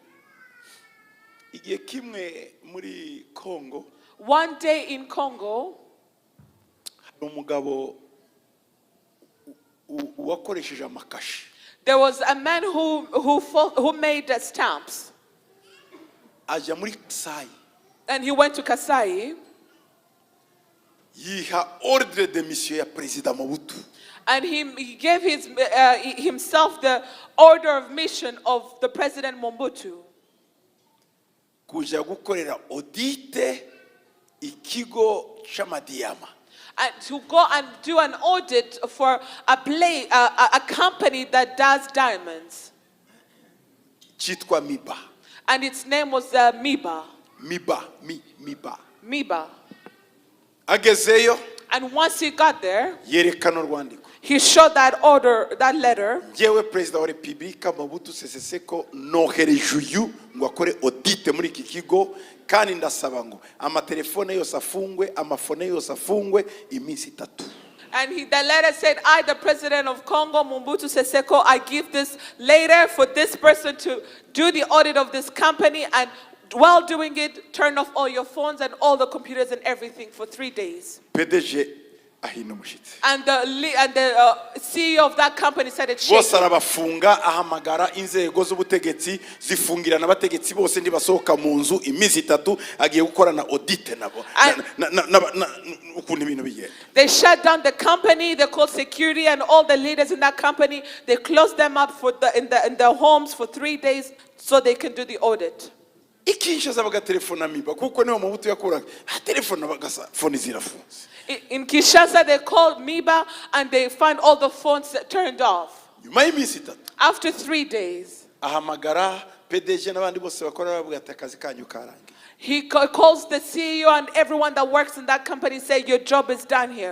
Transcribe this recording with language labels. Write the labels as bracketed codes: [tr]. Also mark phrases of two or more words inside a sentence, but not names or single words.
[en] One day in Congo, there was a man who made stamps. [rn] aja muri Kasai. [en] And he went to Kasai. [rn] Yiha [fr] ordre de mission [rn] ya President Mobutu. [en] And he gave himself the order of mission of the President Mobutu. [rn] Kuja gukorera audite ikigo c'amadiyama. [en] And to go and do an audit for a company that does diamonds. [rn] Chitwa Miba. [en] And its name was Miba. Miba. [rn] Agezeyo. [en] And once he got there, [rn] yerekana urwandiko. [en] He showed that order, that letter. [rn] Jewe President wa Republika Mobutu Sese Seko nohereje uyu ngo akore audite muri iki kigo kandi ndasaba ngo amatelefone yose afungwe amafone yose afungwe iminsi 3. [en] And the letter said, I, the President of Congo, Mobutu Sese Seko, I give this later for this person to do the audit of this company, and while doing it, turn off all your phones and all the computers and everything for 3 days. [rn] PDG [en] and the CEO of that company said it's shaking. [rn] Bose arabafunga ahamagara inzego z'ubutegetsi zifungirana abategetsi bose ndibasohoka mu nzu imizi 3 agiye gukorana audit nabo ukuntu ibintu bigenda. [en] They shut down the company, they called security and all the leaders in that company. They closed them up in their homes for 3 days so they can do the audit. [rn] Ikinshaza bagatelefona Miba kuko niho Mobutu yakoraga telefona bagasa phone zirafunze. [en] In Kinshasa, they called Miba and they found all the phones turned off. After 3 days, he calls the CEO and everyone that works in that company, say your job is done here.